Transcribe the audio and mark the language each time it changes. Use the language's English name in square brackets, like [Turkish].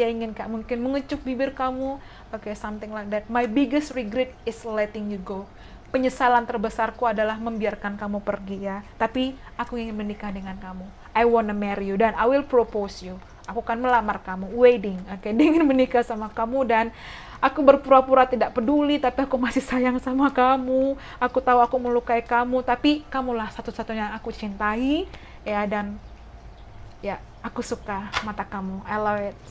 [Indonesian] Dia ingin mungkin mengecup bibir kamu. [English] Oke, something like that. My biggest regret is letting you go. [Indonesian] Penyesalan terbesarku adalah membiarkan kamu pergi ya. Tapi aku ingin menikah dengan kamu. [English] I wanna marry you dan I will propose you. [Indonesian] Aku akan melamar kamu, wedding. Oke, dia ingin menikah sama kamu dan aku berpura-pura tidak peduli, tapi aku masih sayang sama kamu. Aku tahu aku melukai kamu, tapi kamulah satu-satunya aku cintai ya, dan ya, aku suka mata kamu. [English] I love it.